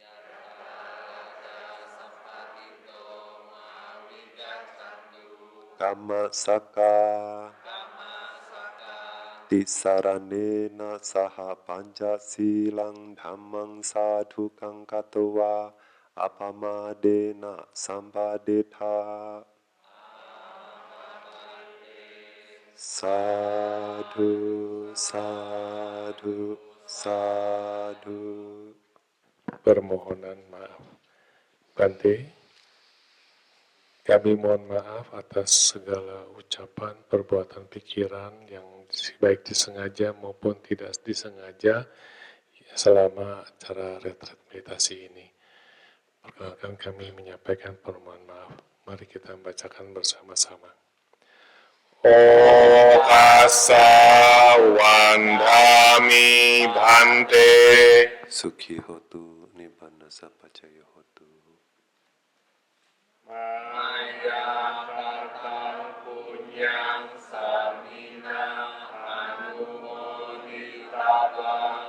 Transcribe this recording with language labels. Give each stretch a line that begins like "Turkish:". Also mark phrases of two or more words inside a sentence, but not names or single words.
Pali: Kamma saka tisaranena saha pancasilang dhammang sadhukang katwa apamadena sampadetha. Sadhu, sadhu, sadhu.
Indonesian: Permohonan maaf. Bante, kami mohon maaf atas segala ucapan, perbuatan, pikiran yang baik disengaja maupun tidak disengaja selama acara retret meditasi ini. Perkenalkan kami menyampaikan permohonan maaf. Mari kita membacakan bersama-sama.
Pali: Okasa wandami bhante. Sukhi hotu nibbana sappacaya hotu. Maya kartang punyang samina anumoditaba.